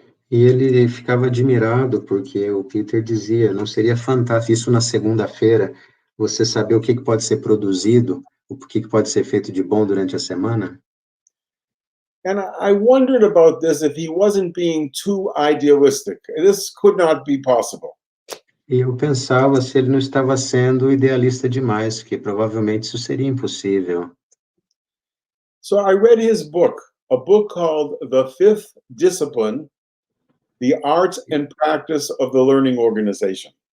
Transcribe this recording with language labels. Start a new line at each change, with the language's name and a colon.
Portuguese: E ele ficava admirado porque o Peter dizia, não seria fantástico isso na segunda-feira, você saber o que pode ser produzido, o que pode ser feito de bom durante a semana?
English: And I wondered about this if he wasn't being too idealistic. This could not be possible.
Portuguese: E eu pensava se ele não estava sendo idealista demais, que provavelmente isso seria impossível.
English: So I read his book, a book called The Fifth Discipline, The Art and Practice of the Learning Organization.